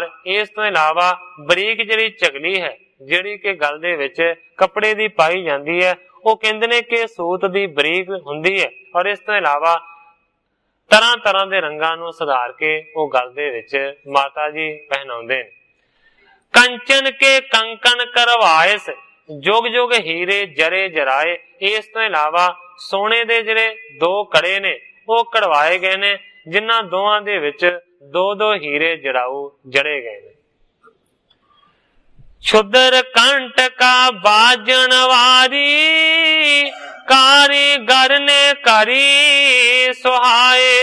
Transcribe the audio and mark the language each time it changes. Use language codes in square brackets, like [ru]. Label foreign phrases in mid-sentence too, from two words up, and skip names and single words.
[pa] ਇਸ ਤੋ ਇਲਾਵਾ ਬਰੀਕ ਜਿਹੜੀ ਝਗਲੀ ਹੈ, ਜਿਹੜੀ ਕੇ ਗਲ ਦੇ ਵਿਚ ਕਪੜੇ ਦੀ ਪਾਈ ਜਾਂਦੀ ਹੈ, ਵੋ ਕਹਿੰਦੇ ਨੇ ਕਿ ਸੂਤ ਦੀ ਬਰੀਕ ਹੁੰਦੀ ਹੈ ਔਰ ਇਸ ਤੋ ਇਲਾਵਾ ਤਰ੍ਹਾਂ ਤਰ੍ਹਾਂ ਦੇ ਰੰਗਾਂ ਨੂੰ ਸੁਧਾਰ ਕੇ ਵੋ ਗਲ ਦੇ ਵਿਚ ਮਾਤਾ ਜੀ ਪਹਿਨਾਉਂਦੇ ਨੇ। [bra] कंचन के कंकन करवाएस, जुग जुग हीरे जरे जराए। [pa] ਇਸ ਤੋ ਇਲਾਵਾ ਸੋਨੇ ਦੇ ਜਿਹੜੇ ਦੋ ਕੜੇ ਨੇ ਵੋ ਕਢਵਾਏ ਗਏ ਨੇ, ਜਿਨ੍ਹਾਂ ਦੋਵਾਂ ਦੇ ਵਿਚ ਦੋ ਦੋ ਹੀਰੇ ਜੜਾਊ ਜੜੇ ਗਏ ਨੇ। [bra] छुदर कंठ का बाजन वारी, कारीगर ने करी सुहाए।